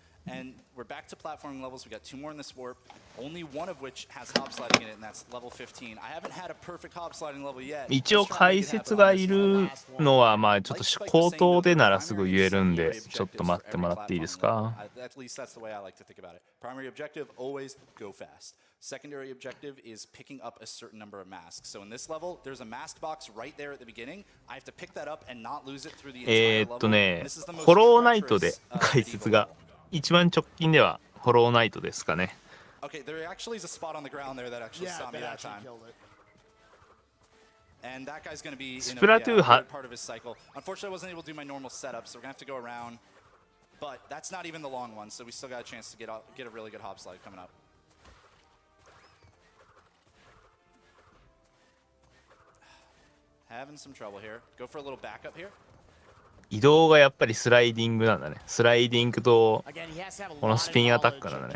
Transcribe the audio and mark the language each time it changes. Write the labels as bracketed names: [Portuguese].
[English] And we're back to platforming levels. We got 2 more in this warp, only one of which has hop sliding in it, and that's level 15. I haven't had a perfect hop sliding level yet. [Japanese] 一応解説がいるのはまあちょっと口頭でならすぐ言えるんで、ちょっと待ってもらっていいですか。 [English] At least that's the way I like to think about it. Primary objective, always go fast. Secondary objective is picking up a certain number of masks. So in this level, there's a mask box right there at the beginning. I have to pick that up and not lose it through the entire level. [Japanese] ね、ホローナイトで解説が一番直近ではホローナイトですかね。 [English] Okay, there actually is a spot on the ground there that actually saw me that time. And that guy's going to be in a part of his cycle. Unfortunately, I wasn't able to do my normal setup, so we're going to have to go around. But that's not even the long one, so we still got a chance to get a really good hop slide coming up. Having some trouble here. Go for a little backup here. [Japanese] 移動がやっぱりスライディングなんだね。スライディングとこのスピンアタックなんだね。